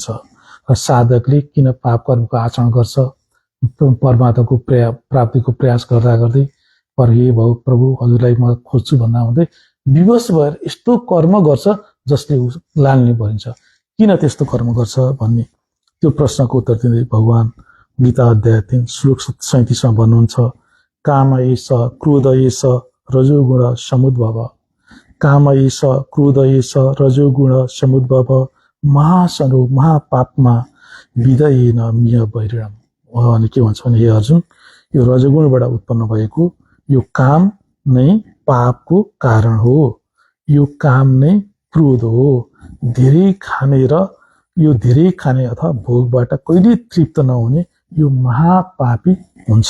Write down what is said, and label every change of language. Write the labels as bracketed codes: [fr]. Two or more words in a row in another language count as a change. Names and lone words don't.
[ne] र साधकले किन पाप कर्मको आचरण गर्छ, परमात्माको प्राप्तिको प्रयास गर्दा गर्दै हे प्रभु हजुरलाई म खोज्छु भन्दा हुँदै विवश भएर यस्तो कर्म गर्छ जसले लान्ने भनिन्छ। किन त्यस्तो कर्म गर्छ भन्ने त्यो प्रश्नको उत्तर दिँदै भगवान गीता अध्याय 3 श्लोक 37 मा भन्नुहुन्छ, [sa] काम एष क्रोध एष रजोगुण समुद्भव, काम एष क्रोध एष रजोगुण समुद्भव, महासनो महापापमा विदयेन मिय वैरिणम। [ne] भगवानले के भन्छ भने, हे अर्जुन, यो रजोगुणबाट उत्पन्न भएको यो काम नै पापको कारण हो। यो काम नै क्रोध हो। धेरै खाने र यो धेरै खाने अथवा भोगबाट कहिले तृप्त नहुने यो महापापी हुन्छ।